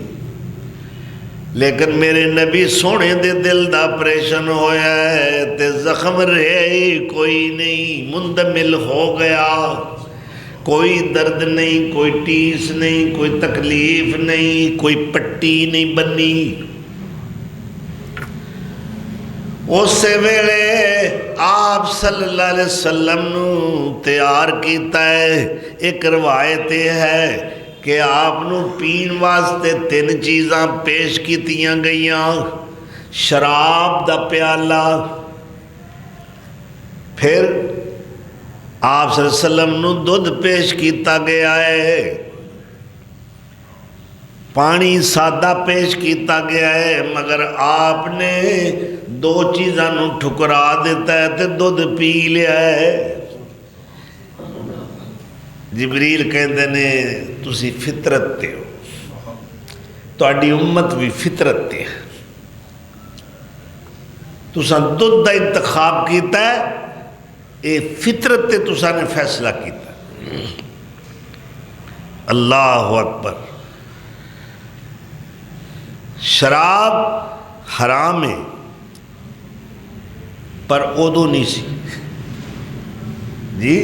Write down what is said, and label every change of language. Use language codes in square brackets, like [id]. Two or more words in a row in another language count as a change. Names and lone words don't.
[pa] ਲੇਕਿਨ ਮੇਰੇ ਨਬੀ ਸੋਹਣੇ ਦੇ ਦਿਲ ਦਾ ਆਪਰੇਸ਼ਨ ਹੋਇਆ ਹੈ ਤੇ ਜ਼ਖ਼ਮ ਰਹੇ ਕੋਈ ਨਹੀਂ, ਮੁੰਦਮਿਲ ਹੋ ਗਿਆ। ਕੋਈ ਦਰਦ ਨਹੀਂ, ਕੋਈ ਟੀਸ ਨਹੀਂ, ਕੋਈ ਤਕਲੀਫ਼ ਨਹੀਂ, ਕੋਈ ਪੱਟੀ ਨਹੀਂ ਬਣੀ। ਉਸ ਵੇਲੇ ਆਪ [ar] صلى الله عليه وسلم [pa] ਨੂੰ ਤਿਆਰ ਕੀਤਾ ਹੈ। ਇਕ ਰਵਾਇਤ ਹੈ ਕਿ ਆਪਨੂੰ ਪੀਣ ਵਾਸਤੇ 3 ਚੀਜ਼ਾਂ ਪੇਸ਼ ਕੀਤੀਆਂ ਗਈਆਂ। ਸ਼ਰਾਬ ਦਾ ਪਿਆਲਾ, ਫਿਰ ਆਪ [ar] صلى الله عليه وسلم [pa] ਨੂੰ ਦੁੱਧ ਪੇਸ਼ ਕੀਤਾ ਗਿਆ ਹੈ, ਪਾਣੀ ਸਾਦਾ ਪੇਸ਼ ਕੀਤਾ ਗਿਆ ਹੈ, ਮਗਰ ਆਪ ਨੇ 2 ਚੀਜ਼ਾਂ ਨੂੰ ਠੁਕਰਾ ਦਿੱਤਾ ਹੈ ਤੇ ਦੁੱਧ ਪੀ ਲਿਆ ਹੈ। ਜਿਬਰੀਲ ਕਹਿੰਦੇ ਨੇ ਤੁਸੀਂ ਫ਼ਿਤਰਤ ਤੇ ਹੋ, ਤੁਹਾਡੀ ਉੱਮਤ ਭੀ ਫ਼ਿਤਰਤ ਤੇ ਹੈ। ਤੁਸਾਂ ਦੁੱਧ ਦਾ ਇੰਤਖ਼ਾਬ ਕੀਤਾ ਹੈ, ਏ ਫ਼ਿਤਰਤ ਤੇ ਤੁਸਾਂ ਨੇ ਫ਼ੈਸਲਾ ਕੀਤਾ। [ar] الله أكبر. [pa] ਸ਼ਰਾਬ ਹਰਾਮ ਹੈ, ਪਰ ਉਦੋਂ ਨਹੀਂ ਸੀ ਜੀ।